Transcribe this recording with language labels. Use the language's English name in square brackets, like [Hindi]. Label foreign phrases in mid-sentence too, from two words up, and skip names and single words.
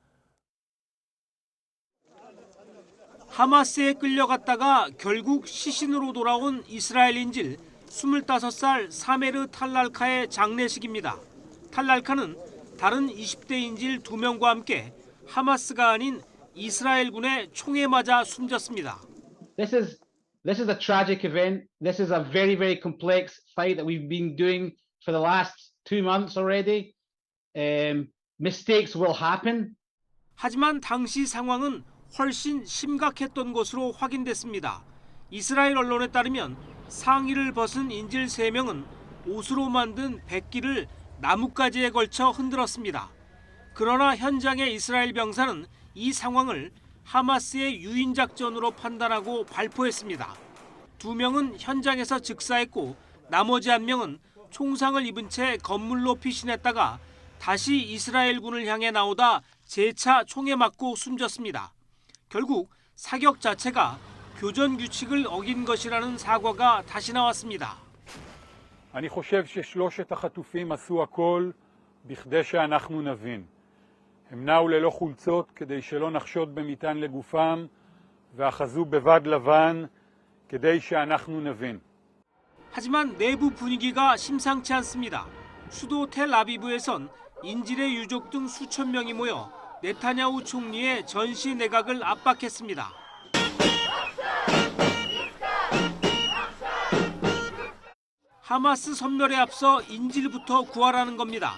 [Korean] 하마스에 끌려갔다가 결국 시신으로 돌아온 이스라엘 인질 25살 사메르 탈랄카의 장례식입니다. 탈랄카는 다른 20대 인질 2명과 함께 하마스가 아닌 이스라엘군의 총에 맞아 숨졌습니다. [English] This is a tragic event. This is a very, very complex fight that we've been doing for the last 2 months already. Mistakes will happen. [Korean] 하지만 당시 상황은 훨씬 심각했던 것으로 확인됐습니다. 이스라엘 언론에 따르면 상의를 벗은 인질 3명은 옷으로 만든 백기를 나뭇가지에 걸쳐 흔들었습니다. 그러나 현장의 이스라엘 병사는 이 상황을 하마스의 유인작전으로 판단하고 발포했습니다. 2명은 현장에서 즉사했고 나머지 1명은 총상을 입은 채 건물로 피신했다가 다시 이스라엘군을 향해 나오다 재차 총에 맞고 숨졌습니다. 결국 사격 자체가 교전 규칙을 어긴 것이라는 사과가 다시 나왔습니다. [Hebrew] אני חושב ששלושת החטופים עשו הכל בכדי שאנחנו נבין. הם נעו ללא חולצות כדי שלא נחשוד במטען לגופם ואחזו בבד לבן כדי שאנחנו נבין. [Korean] 하지만 내부 분위기가 심상치 않습니다. 수도 텔아비브에선 인질의 유족 등 수천 명이 모여 네타냐후 총리의 전시 내각을 압박했습니다. 하마스 섬멸에 앞서 인질부터 구하라는 겁니다.